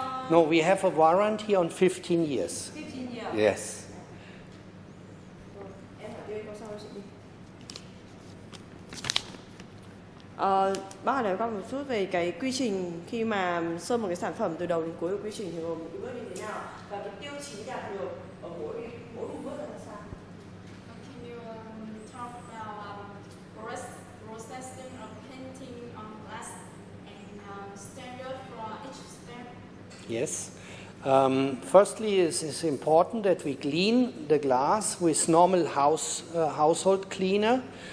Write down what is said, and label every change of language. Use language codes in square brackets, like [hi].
[en] No, we have a warranty on 15 years. 15 years. Yes. [vi] Em hỏi tiếp câu sau chị đi. Bác hỏi con một chút về cái quy trình khi mà sơn một cái sản phẩm từ đầu đến cuối của quy trình thì gồm những bước như thế nào và cái tiêu chí đạt được ở mỗi một bước là sao? [en] Can you talk about processing of painting on glass and standard for each step? Yes. Firstly, it's important that we clean the glass with normal household cleaner.